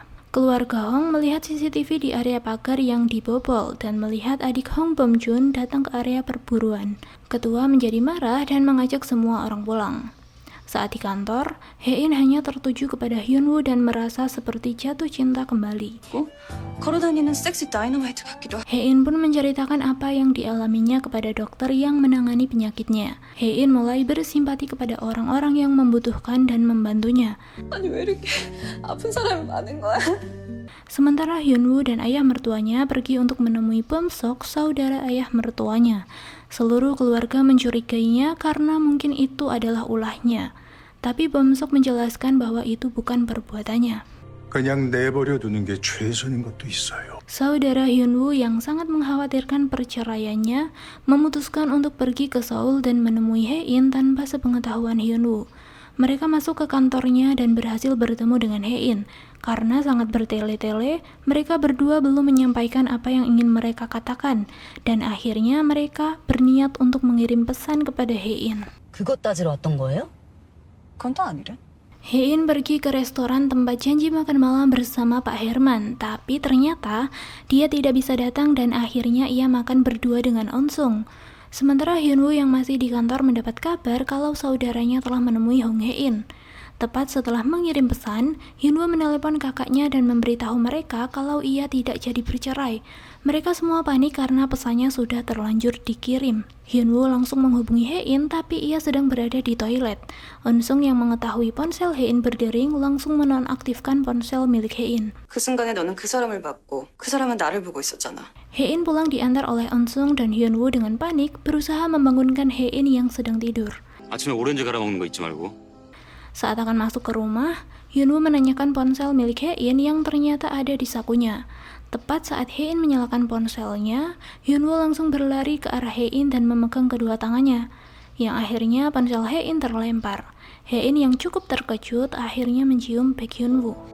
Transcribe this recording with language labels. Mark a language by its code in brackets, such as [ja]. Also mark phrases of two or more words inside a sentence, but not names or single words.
[id] Keluarga Hong melihat CCTV di area pagar yang dibobol dan melihat adik Hong Bom Jun datang ke area perburuan. Ketua menjadi marah dan mengajak semua orang pulang. Saat di kantor, Hein hanya tertuju kepada Hyunwoo dan merasa seperti jatuh cinta kembali. [ko] 걸어다니는 섹시 다이너마이트 같기도 하고. [id] Hein pun menceritakan apa yang dialaminya kepada dokter yang menangani penyakitnya. Hein mulai bersimpati kepada orang-orang yang membutuhkan dan membantunya. [ko] 아니 왜 이렇게 아픈 사람이 많은 거야? [id] Sementara Hyunwoo dan ayah mertuanya pergi untuk menemui Bom Sok, saudara ayah mertuanya. Seluruh keluarga mencurigainya karena mungkin itu adalah ulahnya. Tapi Bom Sok menjelaskan bahwa itu bukan perbuatannya. [ko] 그냥 내버려 두는 게 최선인 것도 있어요. [id] Saudara Hyunwoo yang sangat mengkhawatirkan perceraiannya memutuskan untuk pergi ke Seoul dan menemui Hein tanpa sepengetahuan Hyunwoo. Mereka masuk ke kantornya dan berhasil bertemu dengan Hein. Karena sangat bertele-tele, mereka berdua belum menyampaikan apa yang ingin mereka katakan, dan akhirnya mereka berniat untuk mengirim pesan kepada Hein. [ko] 그것 따지러 왔던 거예요? 그건 또 아니래. [id] Hein pergi ke restoran tempat janji makan malam bersama Pak Herman, tapi ternyata dia tidak bisa datang dan akhirnya ia makan berdua dengan Eun Sung. Sementara Hyunwoo yang masih di kantor mendapat kabar kalau saudaranya telah menemui Hong Hein. Tepat setelah mengirim pesan, Hyunwoo menelepon kakaknya dan memberitahu mereka kalau ia tidak jadi bercerai. Mereka semua panik karena pesannya sudah terlanjur dikirim. Hyunwoo langsung menghubungi Hein, tapi ia sedang berada di toilet. Eun Sung yang mengetahui ponsel Hein berdering langsung menonaktifkan ponsel milik Hein. [ko] 그 순간에 너는 그 사람을 봤고 그 사람은 나를 보고 있었잖아. [id] Hein pulang diantar oleh Eun Sung dan Hyunwoo dengan panik berusaha membangunkan Hein yang sedang tidur. [ko] 아침에 오렌지 갈아 먹는 거 잊지 말고. [id] Saat akan masuk ke rumah, Hyunwoo menanyakan ponsel milik Hein yang ternyata ada di sakunya. Tepat saat Hein menyalakan ponselnya, Hyunwoo langsung berlari ke arah Hein dan memegang kedua tangannya, yang akhirnya ponsel Hein terlempar. Hein yang cukup terkejut akhirnya mencium bag Hyunwoo.